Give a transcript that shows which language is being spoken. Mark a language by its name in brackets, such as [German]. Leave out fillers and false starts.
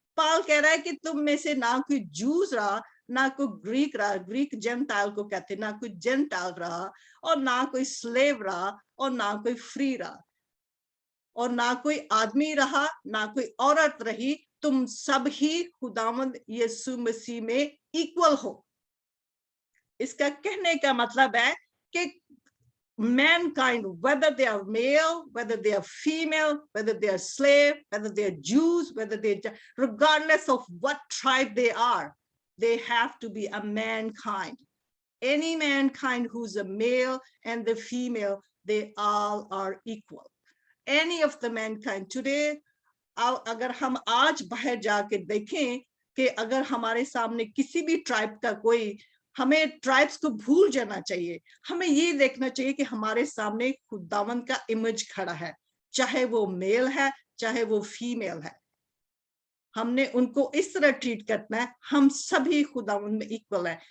[Hindi] पाल कह रहा है कि तुम में से ना कोई जूस रहा, ना कोई ग्रीक रहा, ग्रीक जेंटाइल को कहते, ना कोई जेंटाइल रहा, और ना कोई स्लेव रहा, और ना कोई फ्री रहा, और ना कोई आदमी रहा, ना कोई औरत रही, तुम सब ही खुदावंद यीशु मसीह में इक्वल हो। इसका कहने का मतलब है कि [English] mankind, whether they are male, whether they are female, whether they are slave, whether they are Jews, whether they, regardless of what tribe they are, they have to be a mankind. Any mankind who's a male and the female, they all are equal. Any of the mankind today, [Hindi] अगर हम आज बाहर जाके देखें कि अगर हमारे सामने किसी भी ट्राइब का कोई, हमें ट्राइब्स को भूल जाना चाहिए, हमें ये देखना चाहिए कि हमारे सामने खुदावंद का इमेज खड़ा है, चाहे वो मेल है चाहे वो फीमेल है, हमने उनको इस तरह ट्रीट करना है, हम सभी खुदावंद में इक्वल है।